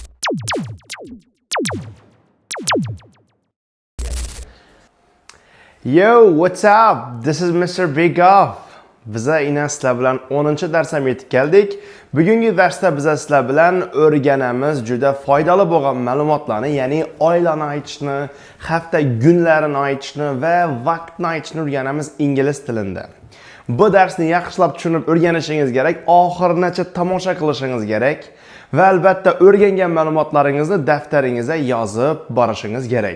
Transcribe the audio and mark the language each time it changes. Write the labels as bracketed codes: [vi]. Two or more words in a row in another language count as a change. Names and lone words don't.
[en] Yo, what's up? This is Mr. Big Off. [uz] Biza ina sizlar bilan 10-darsga yetib keldik. Bugungi darsda biza sizlar bilan o'rganamiz juda foydali bo'lgan ma'lumotlarni, ya'ni oylani aytishni, hafta kunlarini aytishni va vaqtni aytishni o'rganamiz ingliz tilida. Bu darsni yaxshilab tushunib o'rganishingiz kerak, oxirigacha tomosha qilishingiz kerak va albatta o'rgangan ma'lumotlaringizni daftaringizga yozib borishingiz kerak.